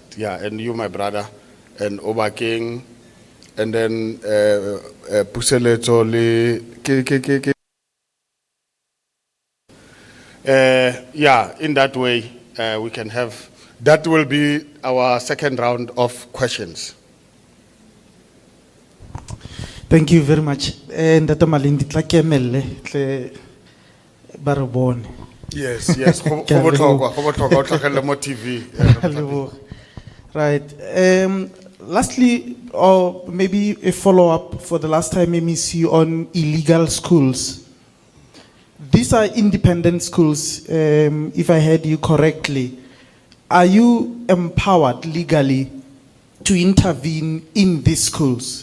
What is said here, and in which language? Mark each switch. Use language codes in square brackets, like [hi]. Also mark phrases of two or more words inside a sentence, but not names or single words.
[en] Yeah, and you, my brother, and Oba King, and then Puseletso le. Yeah, in that way, we can have, that will be our second round of questions. Thank you very much. [tn] Ndata Malindi tla kemelle tle ba re bone. [en] Yes, yes. [tn] Go botlhokwa o tlhagelle mo TV. Leboga. [en] Right. Lastly, or maybe a follow-up for the last time MEC on illegal schools. These are independent schools, if I heard you correctly. Are you empowered legally to intervene in these schools?